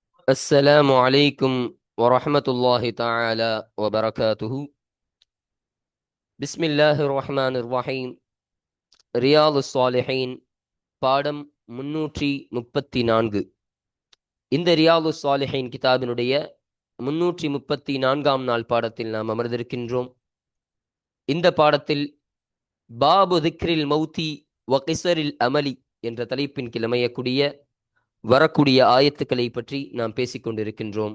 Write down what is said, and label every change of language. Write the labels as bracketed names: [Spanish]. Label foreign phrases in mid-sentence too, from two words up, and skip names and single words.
[Arabic] السلام عليكم ورحمة الله تعالى وبركاته. بسم الله الرحمن الرحيم. [Tamil] ரியால் சாலிஹீன் பாடம் 334. இந்த ரியால் சாலிஹீன் கிதாபினுடைய 334ஆம் நாள் பாடத்தில் நாம் அமர்ந்திருக்கின்றோம். இந்த பாடத்தில் [Arabic] باب ذكر الموت وقصر الأمل [Tamil] என்ற தலைப்பின் கீழ் அமையக்கூடிய வரக்கூடிய ஆயத்துக்களை பற்றி நாம் பேசிக்கொண்டிருக்கின்றோம்.